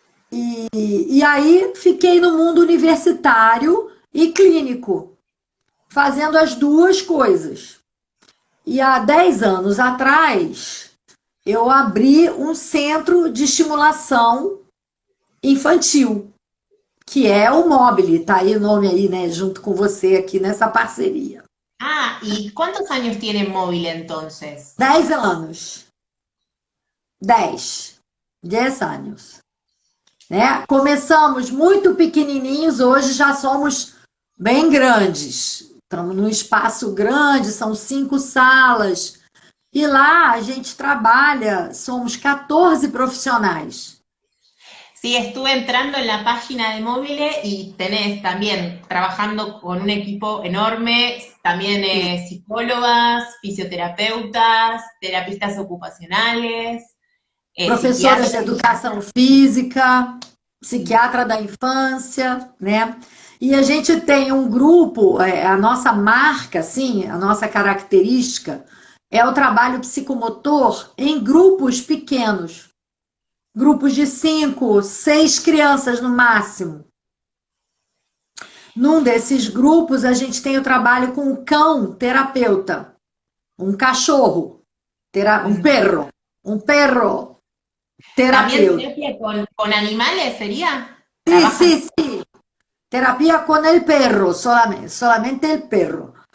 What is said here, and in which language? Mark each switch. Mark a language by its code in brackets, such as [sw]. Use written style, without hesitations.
[pt] e aí fiquei no mundo universitário e clínico, fazendo as duas coisas. E há 10 anos atrás, eu abri um centro de estimulação infantil, que é o Mobile, tá aí o nome aí, né, junto com você aqui nessa parceria. [es] Ah, ¿y cuántos años tiene móvil entonces? [pt] 10 anos. 10 anos. Né? Começamos muito pequenininhos, hoje já somos bem grandes. Estamos num espaço grande, são 5 salas. E lá a gente trabalha, somos 14 profissionais. [es] Sí, estuve entrando en la página de Móviles y tenés también trabajando con un equipo enorme, también psicólogas, fisioterapeutas, terapistas ocupacionales, [pt] Professoras de [es] psiquiatras. [pt] educação física, psiquiatra da infância, né? E a gente tem um grupo, a nossa marca, assim, a nossa característica é o trabalho psicomotor em grupos pequenos, grupos de 5, 6 crianças no máximo. Num desses grupos, a gente tem o trabalho com um cão terapeuta, um cachorro, [es] um perro ¿También [pt] terapeuta. [es] terapia con animales sería? Sí, ¿Trabajan? sí, sí. Terapia con el perro, solamente el perro.